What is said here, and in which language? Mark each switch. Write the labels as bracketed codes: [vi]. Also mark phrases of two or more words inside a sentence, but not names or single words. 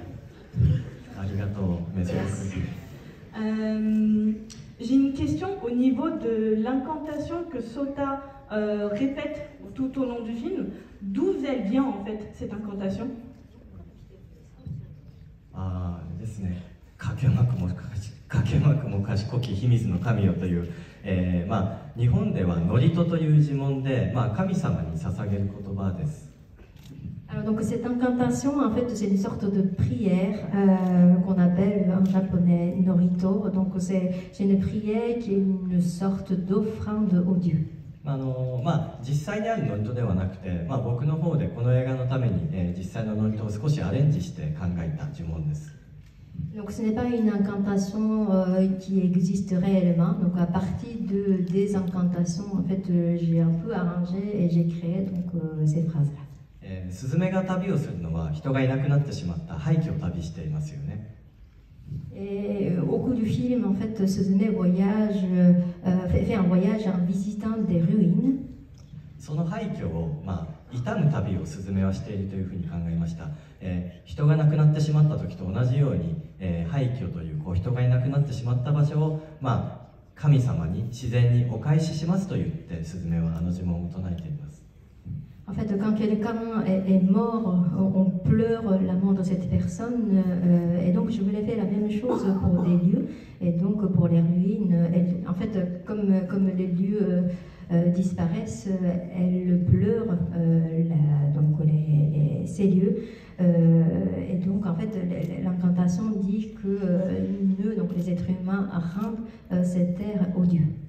[fr] J'ai une question au niveau de l'incantation que Sota répète tout au long du film. D'où elle vient en fait cette incantation? [ja] ですね、 かけまくも賢き秘密の神よという、日本では祝詞という呪文で、神様に捧げる言葉です。 [fr] Alors donc cette incantation, en fait, c'est une sorte de prière qu'on appelle en japonais norito. Donc c'est une prière qui est une sorte d'offrande au Dieu. [ja] 実際にある祝詞ではなくて、僕の方でこの映画のために、実際の祝詞を少しアレンジして考えた呪文です。 [fr] Donc ce n'est pas une incantation qui existe réellement. Donc à partir des incantations, en fait, j'ai un peu arrangé et j'ai créé donc ces phrases-là. [ja] スズメが旅をするのは人がいなくなってしまった廃墟を旅していますよね。 [fr] Et au cours du film, en fait, Suzume fait un voyage en visitant des ruines. [ja] その廃墟を、傷む旅をスズメはしているというふうに考えました。人が亡くなってしまった時と同じように、廃墟という、人がいなくなってしまった場所を、神様に自然にお返ししますと言ってスズメはあの呪文を唱えています。 [fr] En fait, quand quelqu'un est mort, on pleure la mort de cette personne, et donc je voulais faire la même chose pour des lieux, et donc pour les ruines. En fait, comme les lieux disparaissent, elle pleure ces lieux, et donc en fait l'incantation dit que nous, donc les êtres humains, rendent cette terre aux dieux.